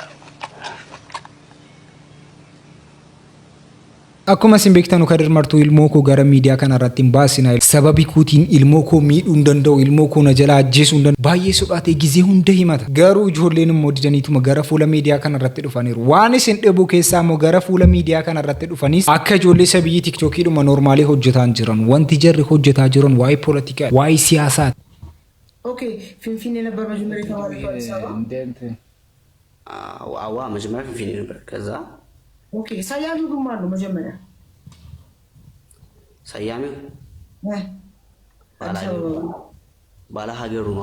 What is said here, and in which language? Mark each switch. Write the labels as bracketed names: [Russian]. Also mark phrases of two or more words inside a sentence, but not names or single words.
[Oromo] akkuma isin beektanu kadir martuu ilmoo koo gara miidiyaa kana irratti baasina sababii kuutiin ilmoo koo miidhuu hin danda'u ilmoo koo na jala ajjeesuu hin danda'u baay'ee sodaatee gizee hunda himata garuu ijoolleen immoo didaniituma gara fuula miidiyaa kana irratti dhufaniiru waan isin dhibu keessaa immoo gara fuula miidiyaa kana irratti dhufanis akka ijoollee sabiyyii tiktookii dhuma noormaalii hojjetaa jiran wanti jarri hojjetaa jiran waa'ee poolitikaa waa'ee siyaasaati. [Amharic] ኦኬ ፊንፊኔ ነበር መጀመሪያ የተባለው አዲስ አበባ መጀመሪያ ፊንፊኔ ነበር ከዛ ኦኬ ሰያሚው ግን ማን ነው መጀመሪያ ሰያሚው ባለ ሀገሩ ነው